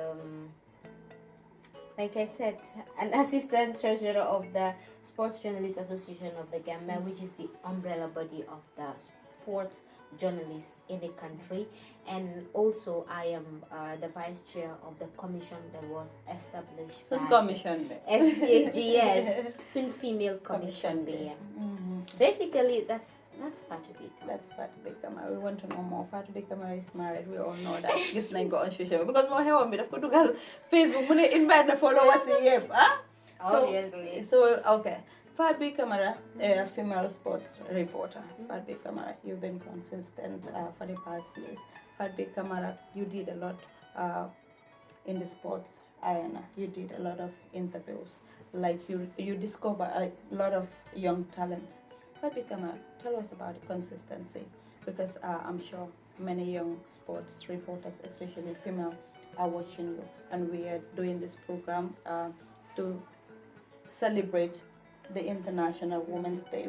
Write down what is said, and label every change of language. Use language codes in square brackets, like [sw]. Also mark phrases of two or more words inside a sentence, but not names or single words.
[en] like I said, an assistant treasurer of the Sports Journalists Association of the Gambia, which is the umbrella body of the sports journalists in the country, and also I am the vice chair of the commission that was established by commission SGS, Soon Female Commission. Basically, that's Fatou B. That's Fatou B Camara. We want to know more. Fatou B Camara is married. We all know that. [wo] Gis nañ ko [en] on social [wo] because mo xewam bi daf ko dugal Facebook mu ne [en] invite the followers [wo] yi yëpp [en] Obviously. So okay. Fatou B Camara, a female sports reporter. Fatou B Camara, you've been consistent for the past years. Fatou B Camara, you did a lot in the sports arena. You did a lot of interviews. Like you discover a lot of young talents. Fatou B Camara, tell us about the consistency, because I'm sure many young sports reporters, especially female, are watching you, and we are doing this program to celebrate the International Women's Day.